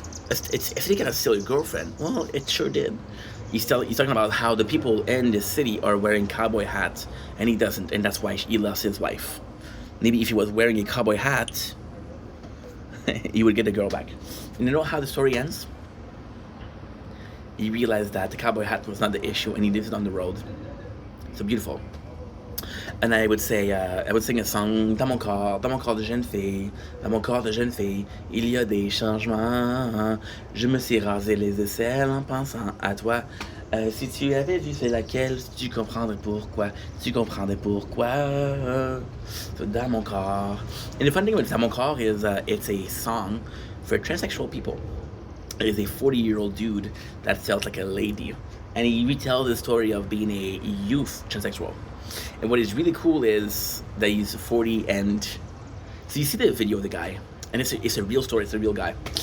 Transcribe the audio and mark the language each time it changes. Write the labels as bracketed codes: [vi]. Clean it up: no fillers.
[en] It's taking to steal your girlfriend. Well, it sure did. He's talking about how the people in the city are wearing cowboy hats, and he doesn't, and that's why he lost his wife. Maybe if he was wearing a cowboy hat, he would get the girl back. And you know how the story ends? He realized that the cowboy hat was not the issue, and he lives it on the road. So beautiful. And I would sing a song [fr] dans mon corps de jeune fille, dans mon corps de jeune fille, il y a des changements. Je me suis rasé les aisselles en pensant à toi. Si tu avais vu c'est laquelle, tu comprendrais pourquoi. Tu comprendrais pourquoi. So, dans mon corps. [en] And the fun thing about dans mon corps is it's a song for transsexual people. It is a 40-year-old dude that felt like a lady. And he retells the story of being a youth transsexual. And what is really cool is that he's 40, and so you see the video of the guy, and it's a real story, it's a real guy.